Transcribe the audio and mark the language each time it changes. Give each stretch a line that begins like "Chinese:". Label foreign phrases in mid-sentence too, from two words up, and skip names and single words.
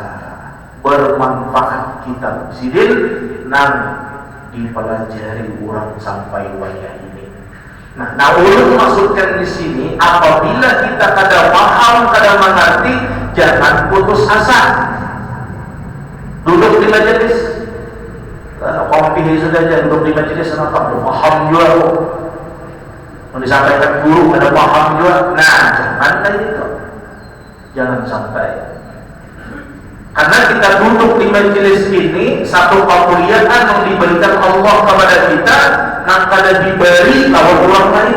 Banjar: Bermanfaat kitab Sidin nang dipelajari orang sampai wayah ini. Nah, ulun maksudkan di sini, apabila kita kada paham, kada mengerti, jangan putus asa. Duduk di majelis, kompi sudah aja duduk di majelis, kenapa? Paham juga kok. Mau disampaikan guru, kada paham juga. Nah, jangan kayak gitu. Jangan sampai. Karena kita duduk di majelis ini, satu kemuliaan yang diberikan Allah kepada kita, yang kada diberi lawan orang lain.